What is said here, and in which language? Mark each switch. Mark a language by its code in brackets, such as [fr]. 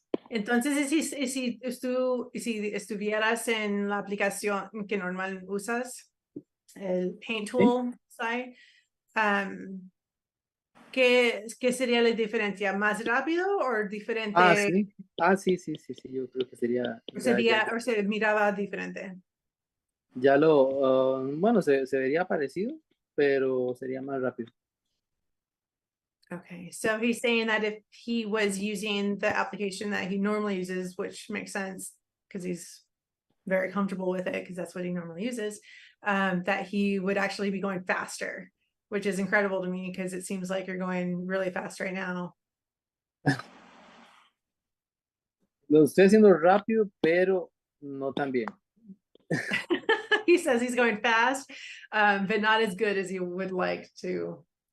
[es] Entonces, si estuvieras en la aplicación que normal usas, el Paint Tool site, ¿qué sería la diferencia? ¿Más rápido o diferente? Sí. Sí, yo creo que sería, O se miraba diferente? ya bueno, se vería parecido, pero sería más rápido. [en] Okay, so he's saying that if he was using the application that he normally uses, which makes sense because he's very comfortable with it because that's what he normally uses, that he would actually be going faster, which is incredible to me because it seems like you're going really fast right now. [es] Lo estoy haciendo rápido, pero no tan bien. [en] He says he's going fast, but not as good as he would like to.